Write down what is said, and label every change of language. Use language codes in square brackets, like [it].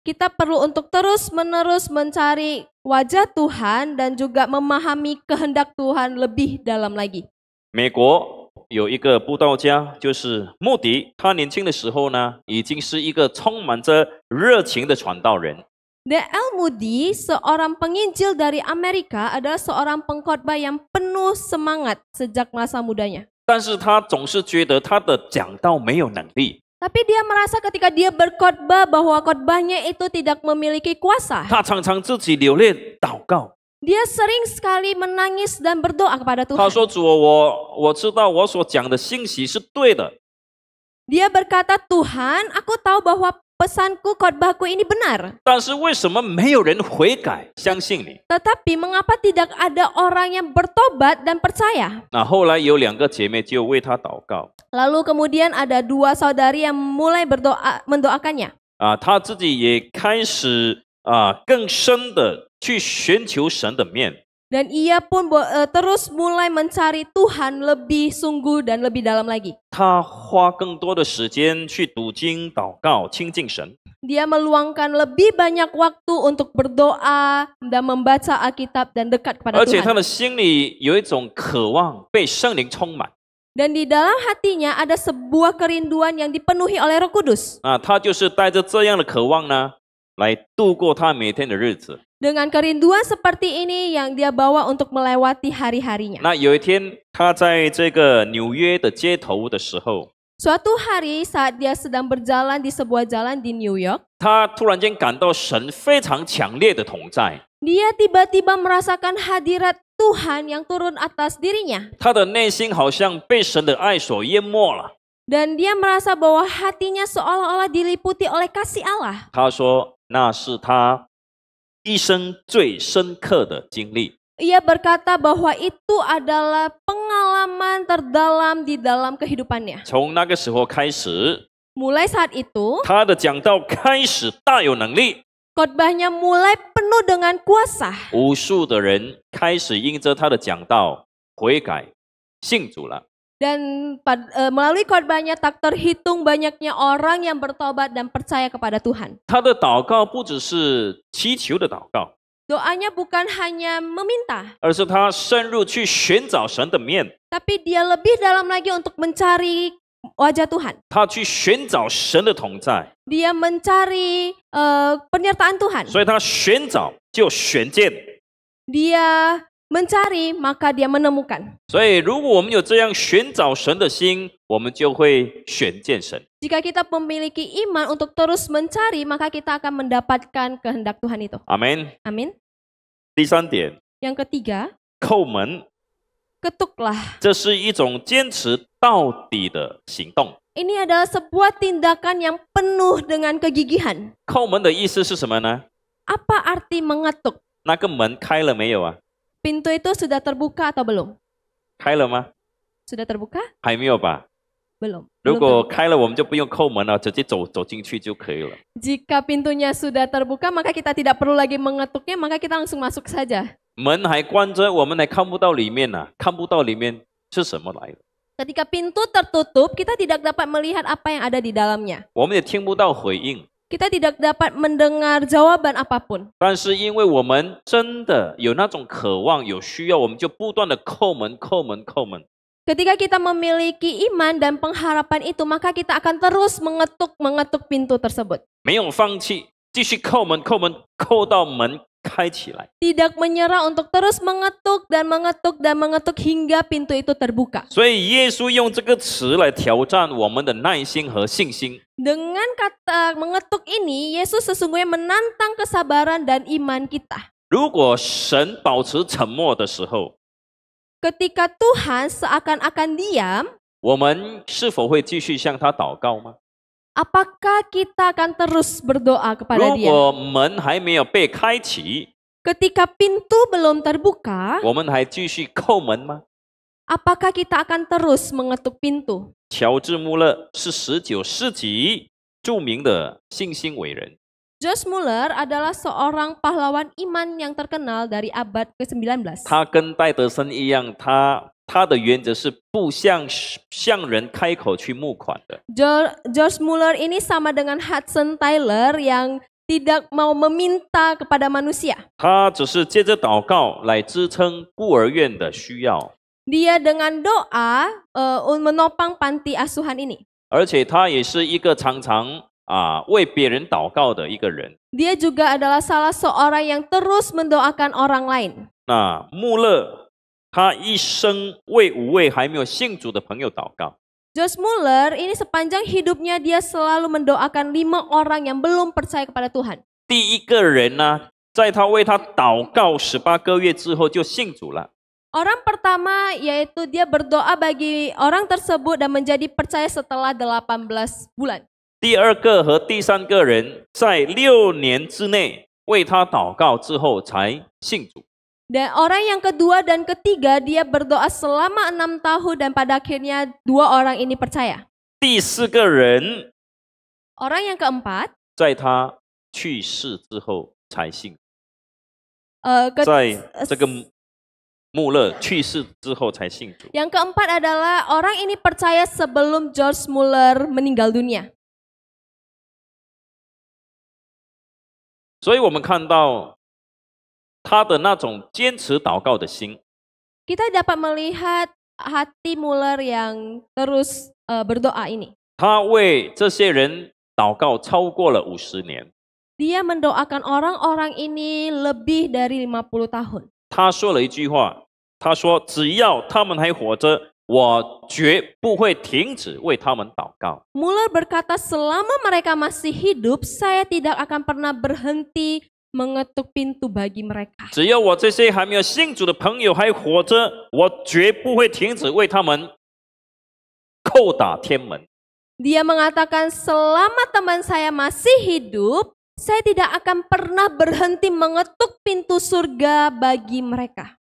[id] Kita perlu untuk terus-menerus mencari wajah Tuhan dan juga memahami kehendak Tuhan lebih dalam lagi. [zh] 美国有一个布道家，就是穆迪，他年轻的时候呢，已经是一个充满着热情的传道人。 [id] D.L. Moody, seorang penginjil dari Amerika, adalah seorang pengkhotbah yang penuh semangat sejak masa mudanya. [zh] 但是他总是觉得他的讲道没有能力， [id] Tapi dia merasa ketika dia berkhotbah bahwa khotbahnya itu tidak memiliki kuasa. [zh] 他常常自己流泪祷告。 [id] Dia sering sekali menangis dan berdoa kepada [zh] 他 [id] Tuhan. [zh] 说：“主，我知道我所讲的信息是对的， [id] Dia berkata, Tuhan, aku tahu bahwa pesanku, khotbahku ini benar. [zh] 但是为什么没有人悔改相信你？” [id] Tetapi mengapa tidak ada orang yang bertobat dan percaya? [zh] 那后来有2个姐妹就为他祷告 [id] Lalu kemudian ada 2 saudari yang mulai mendoakannya. [zh] 他自己也开始更深的去寻求神的面。 [id] Dan ia pun terus mulai mencari Tuhan lebih sungguh dan lebih dalam lagi. [zh] 他花更多的时间去读经、祷告、亲近神。 [id] Dia meluangkan lebih banyak waktu untuk berdoa dan membaca Alkitab dan dekat kepada [zh] 而且他 [id] Tuhan. [zh] 的心里有一种渴望被圣灵充满 [id] Dan di dalam hatinya ada sebuah kerinduan yang dipenuhi oleh Roh Kudus. [zh] 他就是带着这样的渴望呢，来度过他每天的日子。 [id] Dengan kerinduan seperti ini yang dia bawa untuk melewati hari-harinya. [zh] 那有一天，他在这个纽约的街头的时候， [id] Suatu hari saat dia sedang berjalan di sebuah jalan di New York, [zh] 他突然间感到神非常强烈的同在。 [id] dia tiba-tiba merasakan hadirat Tuhan yang turun atas dirinya. [zh] 他的内心好像被神的爱所淹没了。 [id] Dan dia merasa bahwa hatinya seolah-olah diliputi oleh kasih Allah. [zh] 他说那是他一生最深刻的经历。 [id] Ia berkata bahwa itu adalah pengalaman terdalam di dalam kehidupannya. [zh] 从那个时候开始， [id] Mulai saat itu, [zh] 他的讲道开始大有能力， [id] khotbahnya mulai penuh dengan kuasa. [zh] 无数的人开始因着他的讲道悔改信主了。 [id] Dan melalui khotbahnya tak terhitung banyaknya orang yang bertobat dan percaya kepada Tuhan. [zh] 他的祷告不只是祈求的祷告， [id] Doanya bukan hanya meminta, [zh] 而是他深入去寻找神的面， [id] tapi dia lebih dalam lagi untuk mencari wajah Tuhan. [zh] 他去寻找神的同在， [id] Dia mencari penyertaan Tuhan. [zh] 所以他寻找就寻见。 [id] Dia mencari, maka dia menemukan. [zh] 所以，如果我们有这样寻找神的心，我们就会寻见神。 [id] Jika kita memiliki iman untuk terus mencari, maka kita akan mendapatkan kehendak Tuhan itu. [zh] 阿门。 [id] Amin. [zh] 第三点， [id] Yang ketiga, [zh] 叩门， [id] ketuklah. [zh] 这是一种坚持到底的行动。 [id] Ini adalah sebuah tindakan yang penuh dengan kegigihan. [zh] 叩门的意思是什么呢？ [id] Apa arti mengetuk? [zh] 那个门开了没有啊？ [id] Pintu itu sudah terbuka atau belum? [zh] 开了吗？ [id] Sudah terbuka? [zh] 还没有吧？ [id] Belum. [zh] 如 [id] Belum [zh] 果 [id] terbuka. [zh] 开了，我们就不用叩门了，直接走进去就可以了。 [id] Jika pintunya sudah terbuka, maka kita tidak perlu lagi mengetuknya, maka kita langsung masuk saja. [zh] 门还关着，我们还看不到里面呢、看不到里面是什么来的， [id] Ketika pintu tertutup, kita tidak dapat melihat apa yang ada di dalamnya. [zh] 我们也听不到回应。 [id] Kita tidak dapat mendengar jawaban apapun. [zh] 但是因为我们真的有那种渴望、有需要，我们就不断的叩门、叩门、叩门。 [id] Ketika kita memiliki iman dan pengharapan itu, maka kita akan terus mengetuk pintu tersebut. [zh] 没有放弃，继续叩门、叩门，叩到门开起来。 [id] Tidak menyerah untuk terus mengetuk dan mengetuk dan mengetuk hingga pintu itu terbuka. [zh] 所以耶稣用这个词来挑战我们的耐心和信心。 [id] Dengan kata mengetuk ini, Yesus sesungguhnya menantang kesabaran dan iman kita. [zh] 如果神保持沉默的时候， [id] Ketika Tuhan seakan-akan diam, [zh] 我们是否会继续向他祷告吗？ [id] apakah kita akan terus berdoa kepada [zh] 如 [id] Dia? [zh] 果门还没有被开启， [id] Ketika pintu belum terbuka, [zh] 我们还继续叩门吗？ [id] apakah kita akan terus mengetuk pintu? [zh] 乔治·穆勒是19世纪著名的信心伟人， [id] George Muller adalah seorang pahlawan iman yang terkenal dari abad ke-19. [zh] 他跟戴德森一样，他的原则是不向人开口去募款的。 [id] George Muller ini sama dengan Hudson Taylor yang tidak mau meminta kepada manusia. [zh] 他只是借着祷告来支撑孤儿院的需要， [id] Dia dengan doa menopang panti asuhan ini. [zh] 而且他也是一个常常为别人祷告的一个人。 [id] Dia juga adalah salah seorang yang terus mendoakan orang lain. [zh] 那穆勒他一生为5位还没有信主的朋友祷告。 [id] George Muller ini sepanjang hidupnya dia selalu mendoakan 5 orang yang belum percaya kepada Tuhan. [zh] 第一个人呢，在他为他祷告18个月之后就信主了。 [id] Orang pertama yaitu dia berdoa bagi orang tersebut dan menjadi percaya setelah 18 bulan. [zh] 第二个和第三个人在6年之内为他祷告之后才信主。 [id] Dan orang yang kedua dan ketiga dia berdoa selama 6 tahun dan pada akhirnya 2 orang ini percaya. [zh] 第4个人 [id] Orang yang keempat, [zh] 在他去世之后才信， [id] ke- [zh] 在这个穆勒去世之后才信主。 [id] yang keempat adalah orang ini percaya sebelum George Muller meninggal dunia. [zh] 所以我们看到他的那种坚持祷告的心， [id] Kita dapat melihat hati Muller yang terus berdoa ini. [zh] 他为这些人祷告超过了50年。 [id] Dia mendoakan orang-orang ini lebih dari 50 tahun. [zh] 他说了一句话，他说：“只要他们还活着，我绝不会停止为他们祷告。” [id] Muller berkata, selama mereka masih hidup, saya tidak akan pernah berhenti mengetuk pintu bagi mereka. [zh] 只要我这些还没有信主的朋友还活着，我绝不会停止为他们叩打天门。 [id] Dia mengatakan selama teman saya masih hidup, saya tidak akan pernah berhenti mengetuk pintu surga bagi mereka.